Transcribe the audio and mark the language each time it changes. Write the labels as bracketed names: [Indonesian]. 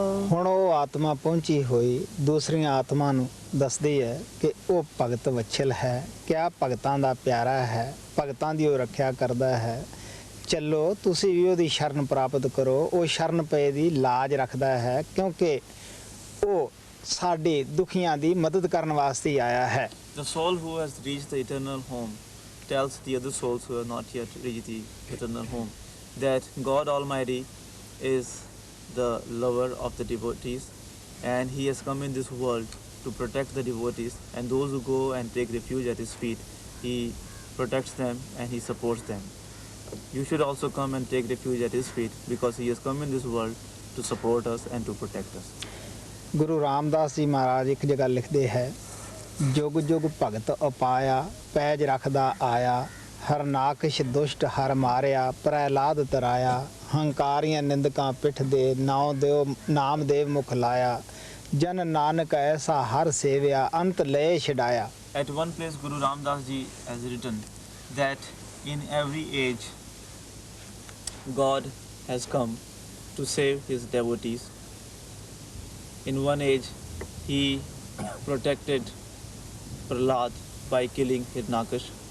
[Punjabi] ਹੁਣ ਉਹ ਆਤਮਾ ਪਹੁੰਚੀ ਹੋਈ ਦੂਸਰੀਆਂ ਆਤਮਾ ਨੂੰ ਦੱਸਦੀ ਹੈ ਕਿ ਉਹ ਭਗਤ ਵਛਲ ਹੈ, ਕਿਆ ਭਗਤਾਂ ਦਾ ਪਿਆਰਾ ਹੈ, ਭਗਤਾਂ ਦੀ ਉਹ ਰੱਖਿਆ ਕਰਦਾ ਹੈ। ਚੱਲੋ ਤੁਸੀਂ ਵੀ ਉਹਦੀ ਸ਼ਰਨ ਪ੍ਰਾਪਤ ਕਰੋ। ਉਹ ਸ਼ਰਨ ਪਏ ਦੀ ਲਾਜ ਰੱਖਦਾ ਹੈ ਕਿਉਂਕਿ ਉਹ ਸਾਡੇ ਦੁਖੀਆਂ ਦੀ ਮਦਦ ਕਰਨ ਵਾਸਤੇ ਹੀ ਆਇਆ ਹੈ। [English] The soul who has reached the eternal home tells the other souls who have not yet reached the eternal home that God Almighty is the lover of the devotees, and He has come in this world to protect the devotees, and those who go and take refuge at His feet, He protects them and He supports them. You should also come and take refuge at His feet because He has come in this world to support us and to protect us. [Punjabi] Guru Ramdas ji ਮਹਾਰਾਜ ਇੱਕ ਜਗ੍ਹਾ ਲਿਖਦੇ ਹੈ, ਜੁਗ ਜੁਗ ਭਗਤ ਉਪਾਇਆ, ਪੈਜ ਰੱਖਦਾ ਆਇਆ, ਹਰਨਾਕਸ਼ ਦੁਸ਼ਟ ਹਰ ਮਾਰਿਆ, ਪ੍ਰਹਿਲਾਦ ਤਰਾਇਆ, ਹੰਕਾਰੀਆਂ ਨਿੰਦਕਾਂ ਪਿੱਠ ਦੇ, ਨਾਮ ਦੇਵ ਮੁਖ ਲਾਇਆ, ਜਨ ਨਾਨਕ ਐਸਾ ਹਰ ਸੇਵਿਆ, ਅੰਤ ਲਏ ਛਡਾਇਆ। [English] At one place Guru Ramdas ji has written that in every age God has come to save His devotees. In one age He protected Prahlad by killing Hiranyakash.